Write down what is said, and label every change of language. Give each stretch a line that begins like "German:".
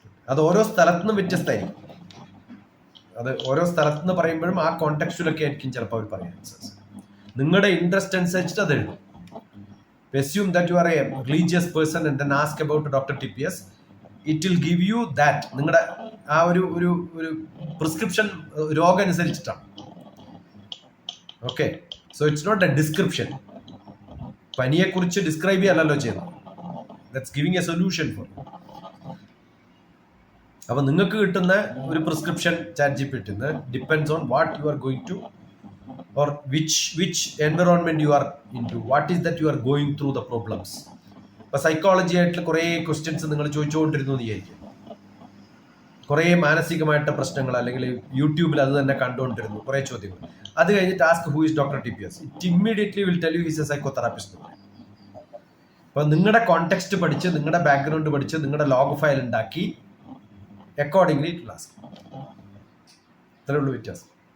Malayalam: അത് ഓരോ സ്ഥലത്തുനിന്നും വ്യത്യസ്തമായിരിക്കും. അത് ഓരോ സ്ഥലത്തുനിന്ന് പറയുമ്പോഴും ആ കോണ്ടെക്സ്റ്റിലൊക്കെ ആയിരിക്കും ചിലപ്പോൾ അവർ പറയാൻ. നിങ്ങളുടെ ഇൻട്രസ്റ്റ് അനുസരിച്ചിട്ട് അത് എഴുതും.
English: Assume that you are a religious person and then ask about DrTPS. It will give you that.
Malayalam: നിങ്ങളുടെ ആ ഒരു പ്രിസ്ക്രിപ്ഷൻ രോഗം അനുസരിച്ചിട്ടാണ്.
English: Okay, so it's not a description.
Malayalam: പനിയെ കുറിച്ച് ഡിസ്ക്രൈബ് ചെയ്യാനല്ലോ ചെയ്യുന്നത്.
English: That's giving a solution for.
Malayalam: അപ്പൊ നിങ്ങൾക്ക് കിട്ടുന്ന ഒരു prescription
English: ChatGPT depends on what you are going to, or which environment you are into, what is that you are going through the problems.
Malayalam: ഇപ്പൊ psychology ആയിട്ടുള്ള കുറേ questions നിങ്ങൾ ചോദിച്ചുകൊണ്ടിരുന്നു വിചാരിക്കും. കുറേ മാനസികമായിട്ട് പ്രശ്നങ്ങൾ, അല്ലെങ്കിൽ യൂട്യൂബിൽ അത് തന്നെ കണ്ടുകൊണ്ടിരുന്നു കുറേ ചോദ്യങ്ങൾ. അത് കഴിഞ്ഞിട്ട്
English: Ask who is DrTPS, it immediately will tell you his a psychotherapist.
Malayalam: അപ്പൊ നിങ്ങളുടെ കോണ്ടെക്സ്റ്റ് പഠിച്ച്, നിങ്ങളുടെ ബാക്ക്ഗ്രൗണ്ട് പഠിച്ച്, നിങ്ങളുടെ ലോഗ് ഫയൽ ഉണ്ടാക്കി
English: Accordingly it will ask.
Malayalam: ഇത്രയേ ഉള്ളൂ വ്യത്യാസം.